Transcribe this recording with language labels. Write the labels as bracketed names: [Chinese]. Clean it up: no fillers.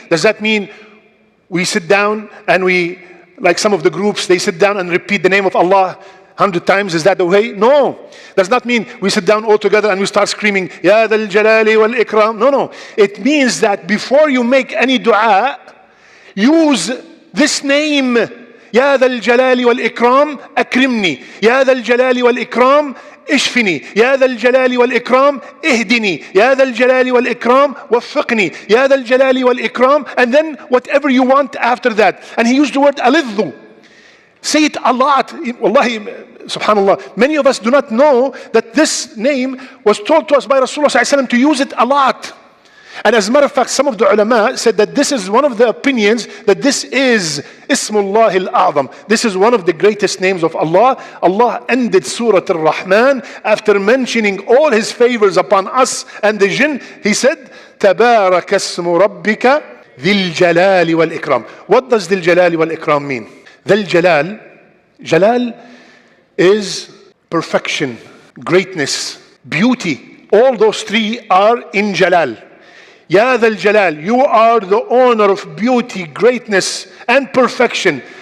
[English] Does that mean we sit down and we, like some of the groups, they sit down and repeat the name of Allah 100 times? Is that the way? No. Does not mean we sit down all together and we start screaming, [Arabic] Ya Dal Jalali wal Ikram. [English] No. It means that before you make any dua, use this name. [Arabic] Ya Dal Jalali wal Ikram, akrimni. Ya Dal Jalali wal Ikram, اشفني يا ذا الجلال والإكرام اهدني يا ذا الجلال والإكرام وفقني يا ذا الجلال والإكرام, [English] and then whatever you want after that. And he used the word alidhu. Say it a lot. Wallahi, subhanallah, many of us do not know that this name was told to us by Rasulullah sallallahu alaihi wasallam to use it a lot. And as a matter of fact, some of the ulama said that this is one of the opinions, that this is Ismullah al-A'zam. This is one of the greatest names of Allah. Allah ended Surah Al-Rahman after mentioning all His favors upon us and the jinn. He said, [Arabic] تَبَارَكَ اسْمُ رَبِّكَ ذِي الْجَلَالِ وَالْإِكْرَامِ. [English] What does [Arabic] ذِي الْجَلَالِ وَالْإِكْرَامِ [English] mean? [Arabic] ذِي الْجَلَالِ, [English] Jalal is perfection, greatness, beauty. All those three are in Jalal. [Arabic] Ya Dhal Jalal, [English] you are the owner of beauty, greatness, and perfection.